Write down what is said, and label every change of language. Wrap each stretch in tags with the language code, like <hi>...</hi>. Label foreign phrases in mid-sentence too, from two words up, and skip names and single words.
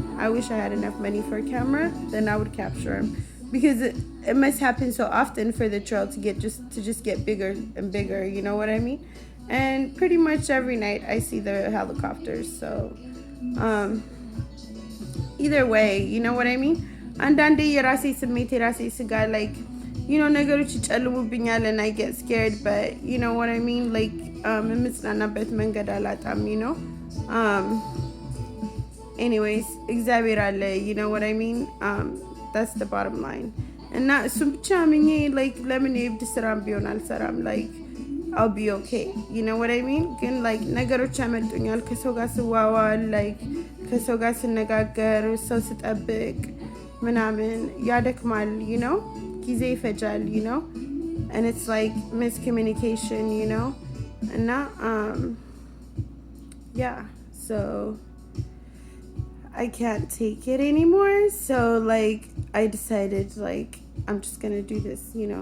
<en>I wish I had enough money for a camera, then I would capture him, because it must happen so often for the trail to just get bigger and bigger, you know what I mean? And pretty much every night I see the helicopters. So either way, you know what I mean?</en> <am>አንዳንዴ የራሴ ስሜት የራሴ ስጋ,</am> <en>like, you know,</en> <am>ነገሮች ይጨልሙብኛል</am> <en>and I get scared, but you know what I mean? Like,</en> <am>የምጽናናበት መንገድ አላጣም,</am> <en>you know. Anyways,</en> <am>እግዚአብሔር አለ,</am> <en>you know what I mean? That's the bottom line.</en> <am>እና እሱም ብቻ አምኜ, like, ለምን የብድ ስራም ቢሆን አልሰራም?</am> <en>Like, I'll be okay, you know what I mean?</en> <am>ግን like, ነገሮች ያመልጡኛል ከሰው ጋር ስዋዋል, like, ከሰው ጋር ስነጋገር፣ ሰው ስጠብቅ ምናምን ያደክማል,</am> <en>you know?</en> <am>ጊዜ ይፈጃል,</am> <en>you know? And it's like miscommunication, you know? እና yeah, so I can't take it anymore. So like, I decided, like, I'm just gonna do this, you know.</en>